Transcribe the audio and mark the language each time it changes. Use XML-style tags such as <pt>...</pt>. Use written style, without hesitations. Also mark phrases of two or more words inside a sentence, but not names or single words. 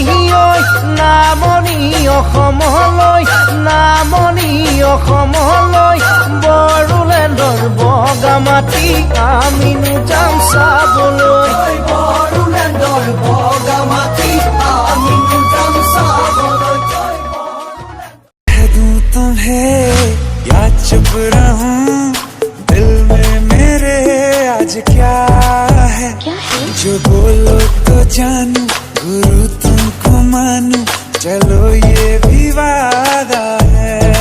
<as>ঐ নামনি অসমলৈ নামনি অসমলৈ বড়োলেণ্ডৰ বগামাটি আমিনো যাম চাবলৈ বড়োলেণ্ডৰ বগামাটি আমিনো যাম চাবলৈ</as> <hi>दूं तुम्हें या चुप रहूं दिल में मेरे आज क्या है जो बोलो तो जानू गुरु तुमको मानू चलो ये भी वादा है</hi>